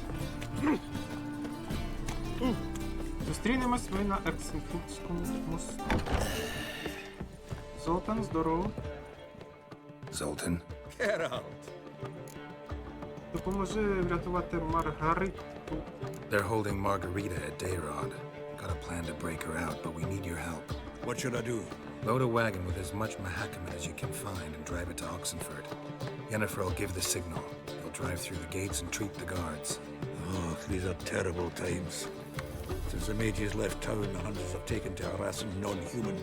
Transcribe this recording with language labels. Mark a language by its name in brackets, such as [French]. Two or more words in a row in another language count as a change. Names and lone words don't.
[Ukrainian] Зустрінемось ми на Ексенфуртському мосту. Золтан, здорово. [English] Zoltan? [Ukrainian] Допоможи врятувати Маргариту. [English] They're holding Margarita at Dayrod. Got a plan to break her out, but we need your help. What should I do? Load a wagon with as much Mahakaman as you can find and drive it to Oxenfurt. Yennefer will give the signal. He'll drive through the gates and treat the guards. Oh, these are terrible times. Since the mages left town, the hunters have taken to harassing non-humans.